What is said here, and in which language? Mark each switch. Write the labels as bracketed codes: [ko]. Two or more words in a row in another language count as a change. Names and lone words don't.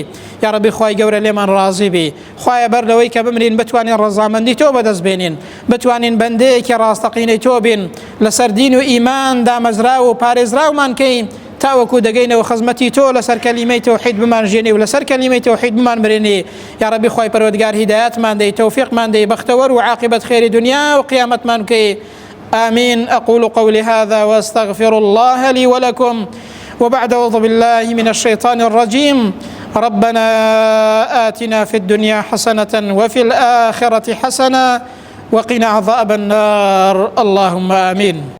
[ar] یا ربی [ckb] خوای گەورە لێمان ڕازی بی. خوایە بەر لەوەی کە بمرین بتوانین ڕەزامەندی تۆ بەدەست بێنین، بتوانین بەندەیەکی ڕاستەقینەی تۆ بین، لەسەر دین و ئیمان دامەزراو و پارێزراومان کەین تاوەکو دەگەینەوە خزمەتی تۆ لەسەر کەلیمەی تەوحید بمانژێنی و لەسەر کەلیمەی تەوحید بمان مرێنی. [ar] یا ربی [ckb] خوای پەروەردگار هیدایەتمان دەی، تەوفیقمان دەی، بەختەوەر و عاقبەت خێری دنیا و قیامەتمان بکەی. [ar] آمين. أقول قولي هذا وأستغفر الله لي ولكم. وبعد أعوذ بالله من الشيطان الرجيم. ربنا آتنا في الدنيا حسنة وفي الآخرة حسنة وقنا عذاب النار. اللهم آمين.